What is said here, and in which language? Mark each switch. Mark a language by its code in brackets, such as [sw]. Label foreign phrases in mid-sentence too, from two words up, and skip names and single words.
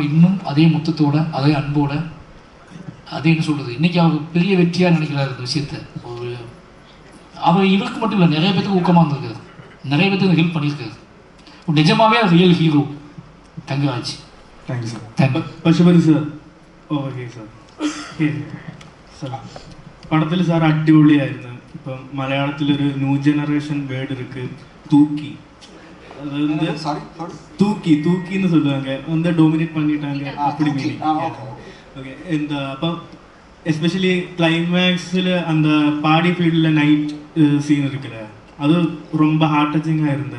[ta] இன்னும் அதே முத்தத்தோட, அதே அன்போட, அதே என்ன சொல்கிறது, இன்றைக்கி அவர் பெரிய வெற்றியாக நினைக்கிறார் இந்த விஷயத்தை. அவர் இவருக்கு மட்டும் இல்லை, நிறைய பேருக்கு ஊக்கமாக இருந்திருக்காரு, நிறைய பேருக்கு ஹெல்ப் பண்ணியிருக்காரு. நிஜமாவே [en] real hero [ta] தங்கராஜ். [en] thank you sir. [ta] தேங்க்யூ. [ml] പശുപതി സാർ ഓക്കെ സാർ. സാർ പടത്തിൽ സാർ അടിപൊളിയായിരുന്നു. ഇപ്പം മലയാളത്തിലൊരു [en] new generation word [ta] இருக்கு, தூக்கி. அது வந்து தூக்கி தூக்கின்னு சொல்லுவாங்க, வந்து டோமினேட் பண்ணிட்டாங்க அப்படி மீனிங். ஓகே, இந்த அப்போ [en] especially climax [ta] அந்த [en] paddy field night scene [ta] இருக்குல்ல, அது ரொம்ப [en] heart touching [ta] இருந்தது.